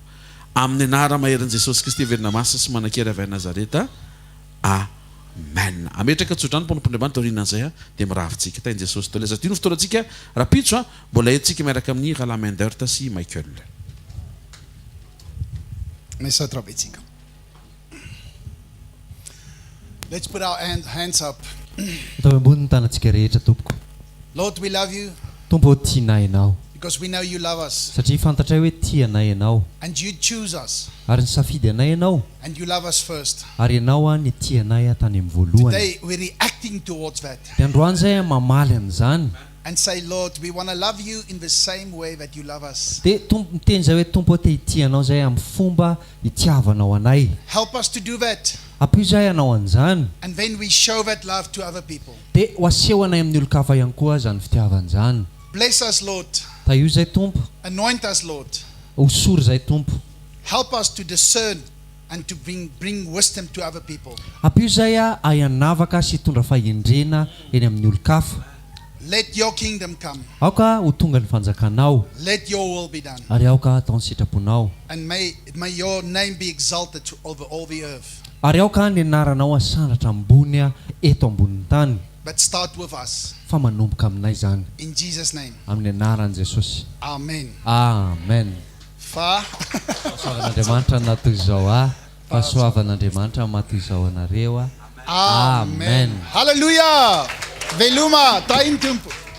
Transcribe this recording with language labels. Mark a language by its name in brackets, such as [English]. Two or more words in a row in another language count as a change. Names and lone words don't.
[Malagasy] Amin'ny anara maherin'i Jesosy Kristy velona masina sy manan-kera avy Nazareta. Amen. Ametraka tsodrany mpanompon'Andriamanitra aorianan'izay a, dia miravintsika tain'i Jesosy toleza. Ity no fotoanantsika rapitso a, mbola entsika miaraka amin'ny Ralamendert sy Michael. Mesatra betsika. [English] Let's put our hands up. [Malagasy] atao ambony ny tanantsika rehetra tompoko. [English] Lord, we love you [Malagasy] Tompo tianay ianao [English] because we know you love us [Malagasy] satria fantatray hoe tianay ianao [English] and you choose us [Malagasy] ary nisafidy anay ianao [English] and you love us first. [Malagasy] ary ianao a ny tianay tany amin'ny voalohany. [English] Today we're reacting towards that [Malagasy] Dia androany zay mamaly an'izany [English] and say, Lord, we want to love you in the same way that you love us. [Malagasy] dia miteny zay hoe tompo te hitianao zay amin'ny fomba hitiavanao anay. [English] Help us to do that, [Malagasy] Ampio zay anao an'izany [English] and then we show that love to other people. [Malagasy] dia ho aseho anay amin'ny olo-kafa ihany koa zany fitiavan'izany. [English] Bless us, Lord. [Malagasy] Taio zay tompo, [English] Anoint us, Lord. [Malagasy] osory zay tompo. [English] Help us to discern and to bring wisdom to other people. [Malagasy] Ampio zay a ayanavaka sy hitondra fahendrena eny amin'ny olo-kafa. [English] Let your kingdom come. [Malagasy] Aoka ho tonga ny fanjakanao [English] Let your will be done. [Malagasy] ary aoka atao ny sitraponao [English] And may your name be exalted over all the earth. [Malagasy] ary aoka ny anaranao asandratra ambony a eto ambonin'ny tany. [English] But start with us. [Malagasy] Fa manomboka aminay zany [English] In Jesus' name. [Malagasy] amin'ny anaran'i Jesosy. Amen. Amen. Fa. Fahasoavan'Andriamanitra natoy izao a. Fahasoavan'Andriamanitra matoy izao anareo a. Amen. Hallelujah. Veluma, taintumpu.